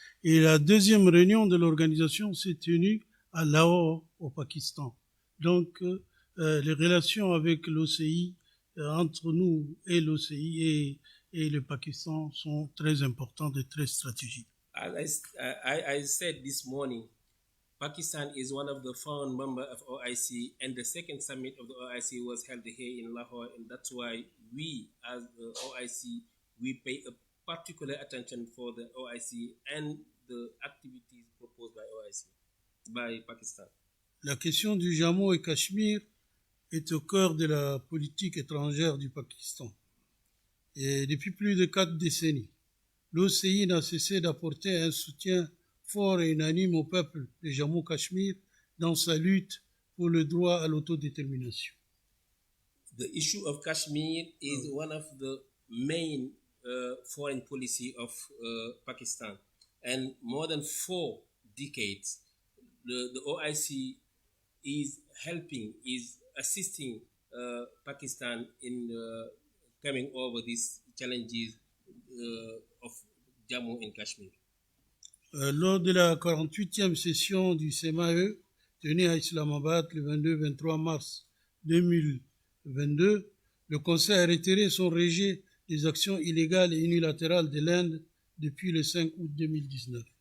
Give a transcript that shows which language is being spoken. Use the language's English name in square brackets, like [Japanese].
[French] Et la deuxième réunion de l'organisation s'est tenue à Lahore, au Pakistan. Donc, les relations avec l'OCI, entre nous et l'OCI et le Pakistan sont très importantes et très stratégiques. [English] As I said this morning, Pakistan is one of the founding members of OIC, and the second summit of the OIC was held here in Lahore, and that's why we, as the OIC, we pay a particular attention for the OIC and the activities proposed by Pakistan. [French] La question du Jammu et Cachemire est au cœur de la politique étrangère du Pakistan. Et depuis plus de 4 décennies, l'OCI n'a cessé d'apporter un soutien fort et unanime au peuple de Jammu-Cachemire dans sa lutte pour le droit à l'autodétermination. [English] The issue of Kashmir is one of the main foreign policy of Pakistan, and more than 4 decades, the OIC is assisting Pakistan in coming over these challenges of Jammu and Kashmir. [French] Lors de la 48e session du CMAE, tenue à Islamabad le 22-23 mars 2022, le Conseil a retiré son rejet des actions illégales et unilatérales de l'Inde depuis le 5 août 2019.